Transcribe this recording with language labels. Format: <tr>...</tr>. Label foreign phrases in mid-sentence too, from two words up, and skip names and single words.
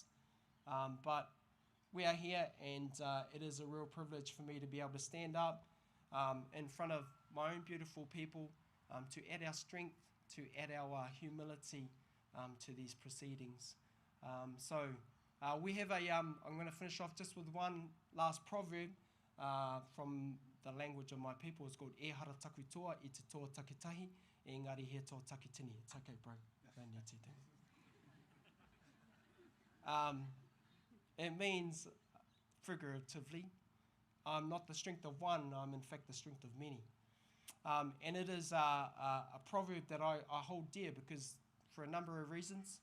<en>But we are here, and it is a real privilege for me to be able to stand up in front of my own beautiful people, to add our strength, to add our humility to these proceedings. So we have I'm going to finish off just with one last proverb from the language of my people. It's called</en> <mi>E hara taku toa I te toa takitahi, engari he tō takitini.</mi> <en>It's okay, bro. It means, figuratively, I'm not the strength of one, I'm in fact the strength of many. And it is a proverb that I hold dear, because for a number of reasons.</en>